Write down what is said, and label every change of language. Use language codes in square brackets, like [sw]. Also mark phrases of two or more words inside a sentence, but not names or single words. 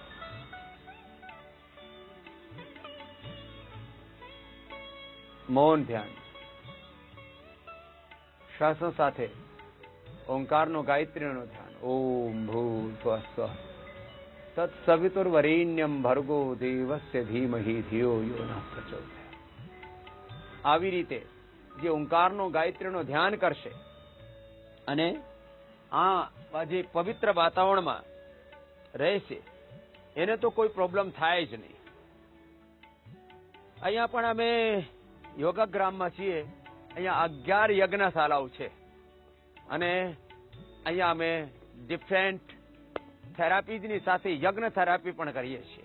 [gu] મૌન ધ્યાન, શ્વાસો સાથે ઓંકારનો, ગાયત્રીનો ધ્યાન। [sa] ओम् भूर्भुवः स्वः तत्सवितुर्वरेण्यम् भर्गो देवस्य धीमहि धियो यो नः प्रचोदयात्। [gu] આવી રીતે જે ઓંકારનો, ગાયત્રીનો ધ્યાન કરશે અને આ જે પવિત્ર વાતાવરણમાં રહેશે એને તો કોઈ પ્રોબ્લેમ થાય જ નહીં। અહીંયા પણ અમે યોગાગ્રામમાં છીએ, અહીંયા 11 યજ્ઞશાળાઓ છે અને અહીંયા અમે ડિફરન્ટ થેરાપીની સાથે યજ્ઞ થેરાપી પણ કરીએ છીએ।